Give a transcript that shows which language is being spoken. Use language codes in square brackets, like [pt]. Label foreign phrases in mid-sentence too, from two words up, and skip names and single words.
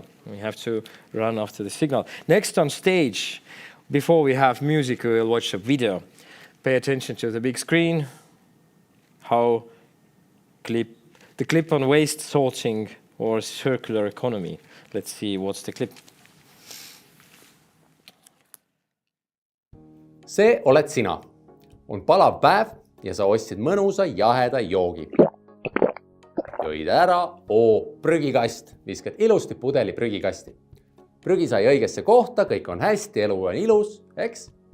[en] We have to run after the signal. Next on stage, before we have music, we will watch a video. Pay attention to the big screen, how the clip on waste sorting or circular economy. Let's see what's the clip. [et] See oled sina. On palav päev ja sa ostsid mõnusa jaheda joogi. Jõid ära, prügikast, viskad ilusti pudeli prügikasti. Prügi sai õigesse kohta, kõik on hästi, elu on ilus, eks?